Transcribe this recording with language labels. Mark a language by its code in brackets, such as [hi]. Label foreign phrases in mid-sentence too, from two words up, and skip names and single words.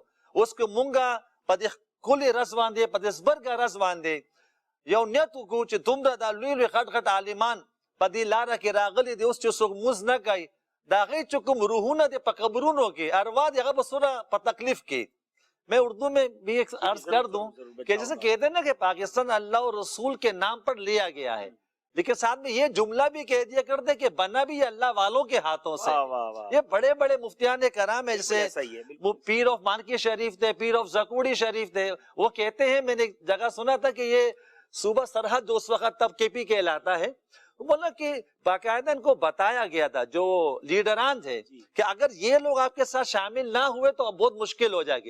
[ps] اوس که مونږه په دې ښکلې ورځ باندې, په دې زبرګه ورځ باندې یو نیت وکړو چې دومره دا لوی لوی غټ غټ عالمان په دې لاره کې راغلي دي, اوس چې څوک مونځ نه کوي, د هغې چې کوم روحونه دي په قبرونو کې, ارواح دي هغه به څومره په تکلیف کې. [ur] میں اردو میں بھی ایک عرض کر دوں کہ جیسے کہتے ہیں نا کہ پاکستان اللہ اور رسول کے نام پر لیا گیا ہے, لیکن ساتھ میں یہ جملہ بھی کہہ دیا کرتے کہ بنا بھی اللہ والوں کے ہاتھوں سے. یہ بڑے بڑے مفتیان کرام ہیں, جیسے پیر آف مانکی شریف تھے, پیر آف زکوڑی شریف تھے, وہ کہتے ہیں, میں نے ایک جگہ سنا تھا کہ یہ صوبہ سرحد اس وقت تب کے پی کہلاتا ہے, بولا کہ باقاعدہ ان کو بتایا گیا تھا جو لیڈران تھے کہ اگر یہ لوگ آپ کے ساتھ شامل نہ ہوئے تو بہت مشکل ہو جائے گی.